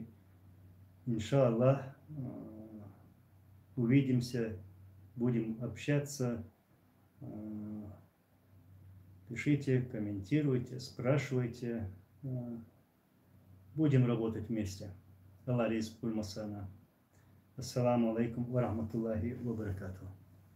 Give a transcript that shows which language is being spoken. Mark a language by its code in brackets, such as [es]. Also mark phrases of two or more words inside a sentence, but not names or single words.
[ru] Иншаллах, увидимся, будем общаться. Пишите, комментируйте, спрашивайте. Будем работать вместе. [ar] Аллах рейсуль масана. السلام عليكم ورحمة الله وبركاته.